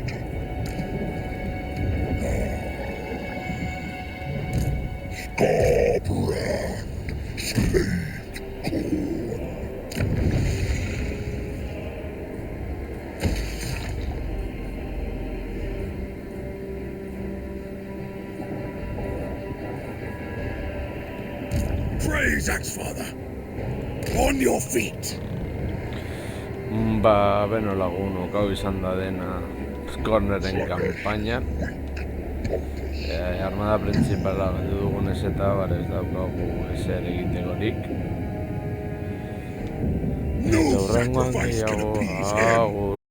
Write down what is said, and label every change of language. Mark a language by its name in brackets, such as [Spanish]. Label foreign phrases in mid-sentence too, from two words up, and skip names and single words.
[English] Scarbrand, slave core. Praise Axfather. On your feet. [Basque] Ba, beno lagun, okau izan da dena Corneren kanpaina. Armada principala galdu dugunez eta ez daukagu ezer egitekorik. [English] No [Basque] Eta hurrengoan [English] sacrifice can [Basque] gehiago, [English] appease him. [Basque] agur.